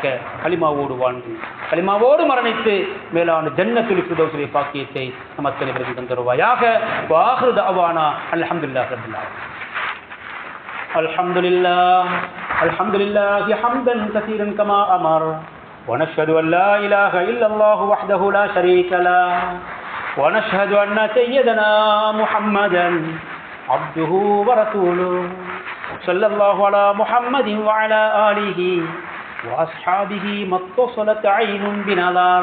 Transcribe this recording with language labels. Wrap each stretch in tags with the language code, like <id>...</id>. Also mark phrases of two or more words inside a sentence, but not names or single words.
<ta>கலிமாவோடு வாழ்ந்து கலிமாவோடு மரணித்து மேலான ஜன்னத்துல் ஃபிர்தௌஸிலே பாக்கியத்தை நம் அனைவருக்கும் தந்தருவாயாக.</ta> <ar>وآخر دعوانا الحمد لله رب العالمين. الحمد لله حمدا كثيرا كما أمر. ونشهد أن لا إله إلا الله وحده لا شريك له ونشهد أن سيدنا محمدا عبده ورسوله صلى الله على محمد وعلى آله وأصحابه ما اتصلت عين بنظر.</ar>